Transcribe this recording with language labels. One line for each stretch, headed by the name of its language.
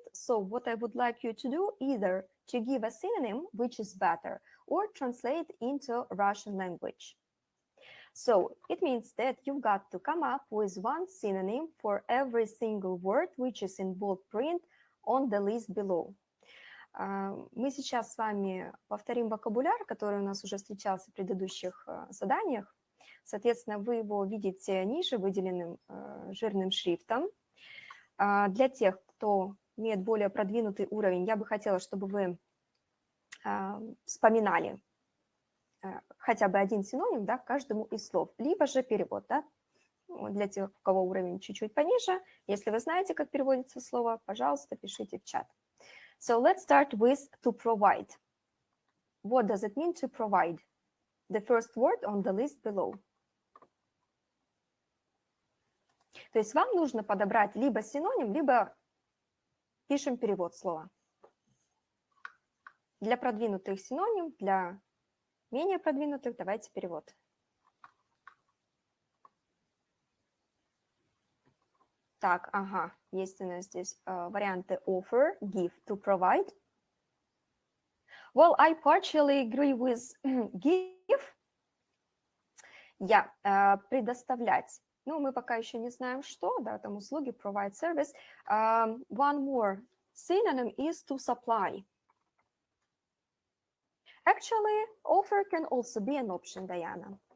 English: So what I would like you to do, either to give a synonym, which is better, or translate into Russian language. So it means that you've got to come up with one synonym for every single word which is in bold print on the list below.
Russian: Мы сейчас с вами повторим вокабуляр, который у нас уже встречался в предыдущих заданиях. Соответственно, вы его видите ниже выделенным жирным шрифтом. Для тех, кто имеет более продвинутый уровень, я бы хотела, чтобы вы вспоминали хотя бы один синоним, да, к каждому из слов, либо же перевод. Да? Для тех, у кого уровень чуть-чуть пониже, если вы знаете, как переводится слово, пожалуйста, пишите в чат.
English: So let's start with to provide. What does it mean to provide? The first word on the list below.
Russian: То есть вам нужно подобрать либо синоним, либо пишем перевод слова. Для продвинутых синоним, для менее продвинутых давайте перевод. Так, ага, есть у нас здесь варианты
English: offer, give, to provide. Well, I partially agree with give.
Russian: Предоставлять. Ну, мы пока еще не знаем, что, да, там услуги,
English: provide service. One more synonym is to supply. Actually, offer can also be an option, Diana.